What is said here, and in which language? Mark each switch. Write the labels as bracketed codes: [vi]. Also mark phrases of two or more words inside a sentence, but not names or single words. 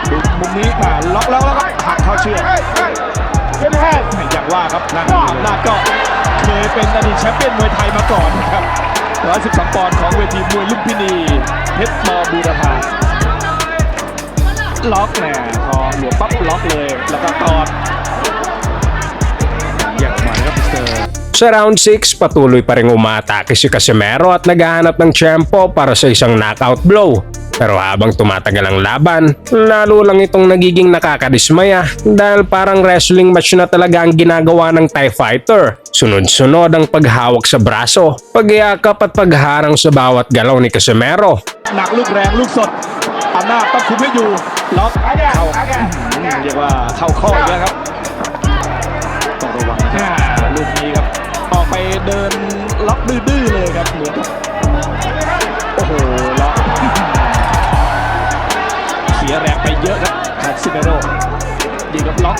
[th] ดูมุมนี้ล็อกแล้วก็หักเข้าเชือกอย่างว่าครับอำนาจก็เคยเป็นอดีตแชมป์เปี้ยนมวยไทยมาก่อนนะครับ112 ปอนด์ของเวทีมวยลุมพินีเพชรมบูรพาล็อกแน่พอหลวมปั๊บล็อกเลยแล้วก็ตอด อย่างมานะครับมิสเตอร์ [tl] Sa round 6, patuloy pa rin umaatake si Casimero at naghahanap ng tiyempo para sa isang [en] knockout blow. [tl] Pero habang tumatagal ang laban, lalo lang itong nagiging nakakadismaya dahil parang [en] wrestling match [tl] na talaga ang ginagawa ng Thai fighter. Sunod-sunod ang paghawak sa braso, pagyakap at pagharang sa bawat galaw ni Casimero. [th] หนักลูกแรงลูกสดอำนาจต้องคุมให้อยู่ล็อกเข้าเรียกว่าเข้าข้ออีกแล้วครับ ต้องระวังนะครับ ลูกนี้ครับออกไปเดินล็อกดื้อๆเลยครับเหมือนกับโอ้โหล็อกเสียแรงไปเยอะครับคาซิเมโร่ยิงกับล็อกไป